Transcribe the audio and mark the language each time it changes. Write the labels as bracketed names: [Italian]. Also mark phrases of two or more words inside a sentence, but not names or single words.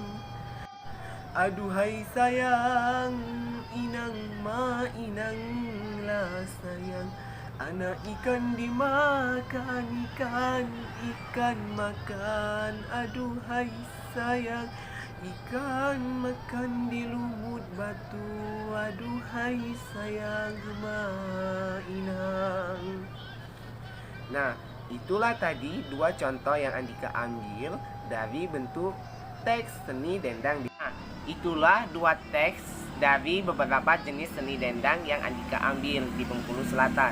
[Malay] Aduhai sayang, inang ma inanglah sayang, anak ikan dimakan ikan, ikan makan. Aduhai sayang, ikan makan di lumut batu. Aduhai sayang ma inang. [Indonesian] Nah, itulah tadi dua contoh yang Andika ambil dari bentuk teks seni dendang. Nah, itulah dua teks dari beberapa jenis seni dendang yang Andika ambil di Bengkulu Selatan.